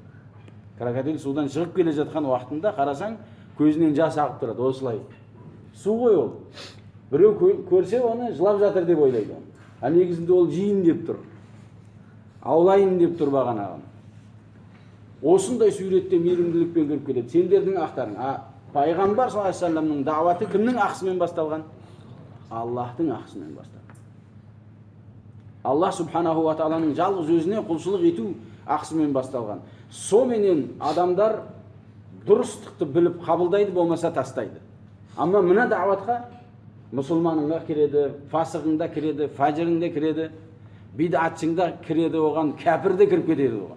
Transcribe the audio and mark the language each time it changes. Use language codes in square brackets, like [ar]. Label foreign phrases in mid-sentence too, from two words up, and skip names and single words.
[kk] Крокодил судан шығып келе жатқан уақытында қарасаң, көзінен жас ағып тұрады, осылай. Су ғой ол. Біреу көрсе оны жылап жатыр деп ойлайды. А негізінде ол жейін деп тұр. Аулайын деп тұр бағанағын. Осындай суретте мейірімділікпен көріп келеді. Сендердің ақтарың. Пайғамбар [ar] صلى الله عليه وسلم [kk] дауаты кімнің ақысымен басталған? Аллахтың ақысымен басталған. [ar] الله سبحانه وتعالى [kk] жалғыз өзіне құлшылық ету, ақысымен басталған. Соменен адамдар дұрыстықты біліп қабылдайды, болмаса тастайды. Amma мына дағуатқа мұсылманыңға кіреді, фасығыңда кіреді, фажырыңда кіреді, бидатшыңда кіреді, оған кәпірде кіріп кетеді оған.